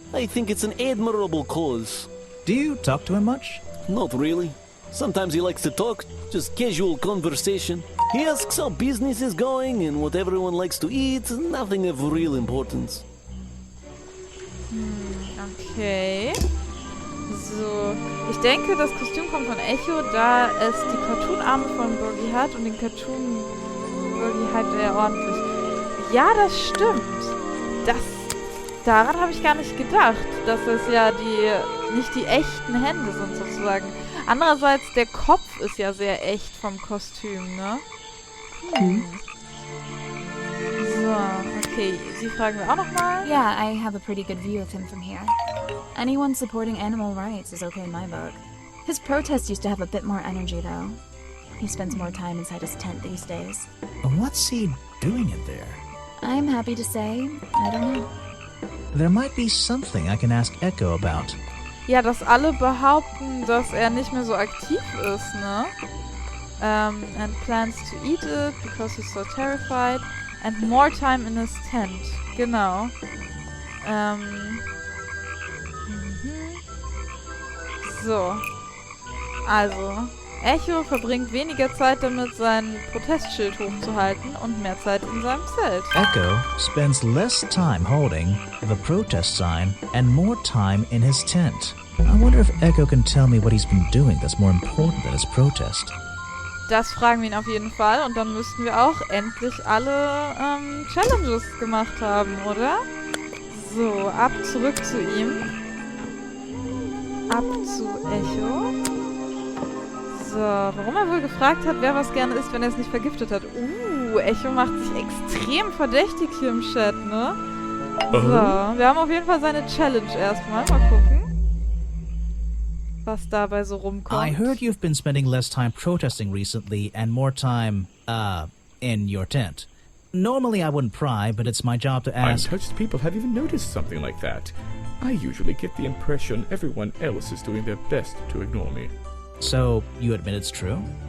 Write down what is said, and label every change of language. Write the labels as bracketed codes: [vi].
[en] I think it's an admirable cause. Do you talk to him much? Not really. Sometimes he likes to talk, just casual conversation. He asks how business is going and what everyone likes to eat, nothing of real importance. Okay. So. [de] Ich denke, das Kostüm kommt von Echo, da es die Cartoon-Arme von Boggy hat und den Cartoon Boggy hypt er ordentlich. Ja, das stimmt. Daran habe ich gar nicht gedacht, dass es ja nicht die echten Hände sind sozusagen. Andererseits, der Kopf ist ja sehr echt vom Kostüm, ne? So, okay. Sie fragen wir auch nochmal. [en] Yeah, I have a pretty good view of him from here. Anyone supporting animal rights is okay in my book. His protest used to have a bit more energy, though. He spends more time inside his tent these days. What's he doing in there? I'm happy to say, I don't know. There might be something I can ask Echo about. [de] Ja, dass alle behaupten, dass er nicht mehr so aktiv ist, ne? [en] And plans to eat it because he's so terrified. And more time in his tent. [de] Genau. So. Also, Echo verbringt weniger Zeit damit, sein Protestschild hochzuhalten und mehr Zeit in seinem Zelt. [en] Echo spends less time holding the protest sign and more time in his tent. I wonder if Echo can tell me what he's been doing that's more important than his protest. [de] Das fragen wir ihn auf jeden Fall und dann müssten wir auch endlich alle Challenges gemacht haben, oder? So, ab zurück zu ihm. Ab zu Echo. So, warum er wohl gefragt hat, wer was gerne isst, wenn er es nicht vergiftet hat. Echo macht sich extrem verdächtig hier im Chat, ne? So, wir haben auf jeden Fall seine Challenge erstmal. Mal gucken, was dabei so rumkommt. [en] I heard you've been spending less time protesting recently and more time, in your tent. Normally I wouldn't pry, but it's my job to ask... Untouched people have even noticed something like that. I usually get the impression everyone else is doing their best to ignore me. So, you admit it's true?